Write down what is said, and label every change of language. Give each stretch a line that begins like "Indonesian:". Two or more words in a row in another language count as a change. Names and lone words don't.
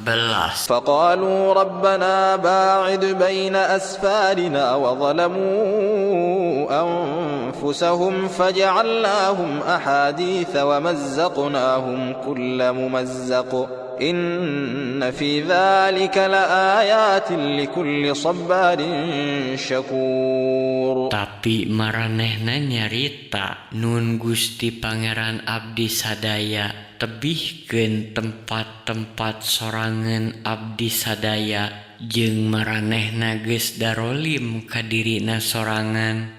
Arabic: فقالوا ربنا باعد بين أسفارنا وظلموا أنفسهم فجعلناهم أحاديث ومزقناهم كل ممزق إن في ذلك لآيات لكل صبار شكور.
Sundanese: Tapi maranehna nyarita nun Gusti Pangeran abdi sadaya tebihkeun tempat-tempat sorangan abdi sadaya jeung maranehna geus darolim ka dirina sorangan.